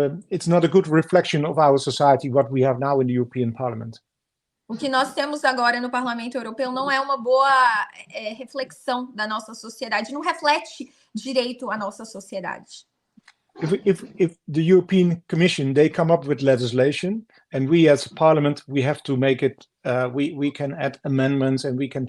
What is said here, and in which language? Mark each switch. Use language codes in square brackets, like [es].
[en] It's not a good reflection of our society what we have now in the European Parliament. [pt] O que nós temos agora no Parlamento Europeu não é uma boa reflexão da nossa sociedade, não reflete direito a nossa sociedade. [en] If the European Commission, they come up with legislation, and we as a Parliament, we have to make it, we can add amendments and we can change